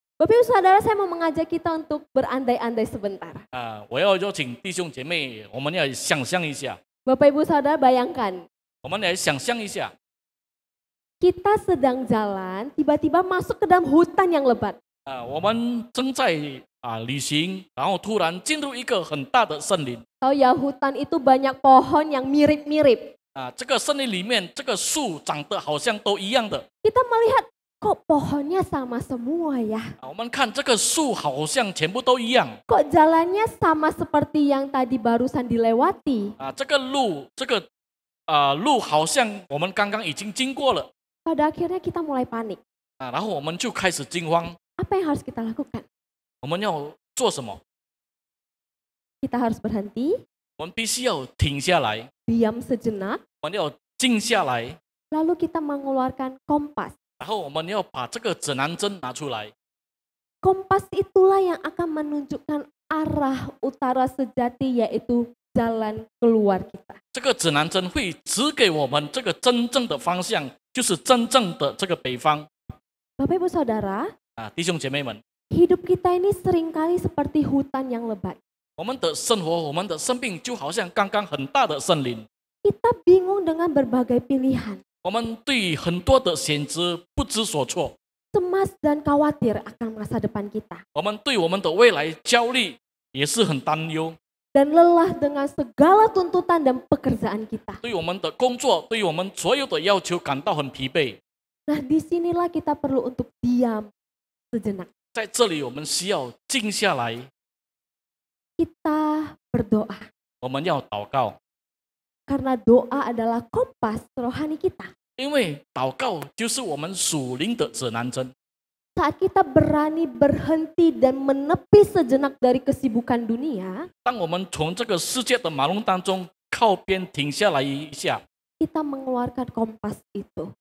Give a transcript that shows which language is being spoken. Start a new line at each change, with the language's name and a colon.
Indonesian: Bapak Ibu Saudara, saya mau mengajak kita untuk berandai-andai sebentar.
Chinese: 我要邀请弟兄姐妹，我们要想象一下，
Indonesian: Bapak Ibu Saudara, bayangkan
Chinese: 我们来想象一下，
Indonesian: kita sedang jalan, tiba-tiba masuk ke dalam hutan yang lebat.
Chinese: 我们正在旅行，然后突然进入一个很大的森林。
Indonesian: Tahu ya, hutan itu banyak pohon yang mirip-mirip.
Chinese: 这个森林里面，这个树长得好像都一样的。
Indonesian: Kita melihat kok pohonnya sama semua ya?
Chinese: 我们看这个树好像全部都一样。
Indonesian: Kok jalannya sama seperti yang tadi barusan dilewati?
Chinese: 这个路好像我们刚刚已经经过了。
Indonesian: Pada akhirnya kita mulai panik.
Chinese: 然后我们就开始惊慌。
Indonesian: Apa yang harus kita lakukan?
Chinese: 我们要做什么？
Indonesian: Kita harus berhenti,
Chinese: 我们必须要停下来，
Indonesian: diam sejenak,
Chinese: 我们要静下来，
Indonesian: lalu kita mengeluarkan kompas.
Chinese: 然后我们要把这个指南针拿出来。
Indonesian: Kompas itulah yang akan menunjukkan arah utara sejati, yaitu jalan keluar kita.
Chinese: 这个指南针会指给我们这个真正的方向，就是真正的这个北方。
Indonesian: Bapak Ibu Saudara,
Chinese: 弟兄姐妹们，
Indonesian: hidup kita ini seringkali seperti hutan yang lebat.
Chinese: 我们的生活，我们的生命就好像刚刚很大的森林，
Indonesian: Kita bingung dengan berbagai pilihan,
Chinese: 我们对很多的选择不知所措，
Indonesian: cemas dan khawatir akan masa depan kita,
Chinese: 我们对我们的未来焦虑，也是很担忧，
Indonesian: dan lelah dengan segala tuntutan dan pekerjaan kita.
Chinese: 对我们的工作，对我们所有的要求感到很疲惫。
Indonesian: Nah, disinilah kita perlu untuk diam sejenak.
Chinese: 在这里，我们需要静下来，
Indonesian: Kita berdoa,
Chinese: 我们要祷告，
Indonesian: karena doa adalah kompas rohani kita.
Chinese: 因为祷告就是我们属灵的指南针。
Indonesian: Saat kita berani berhenti dan menepi sejenak dari kesibukan dunia,
Chinese: 当我们从这个世界的忙碌当中靠边停下来一下，
Indonesian: kita mengeluarkan kompas itu.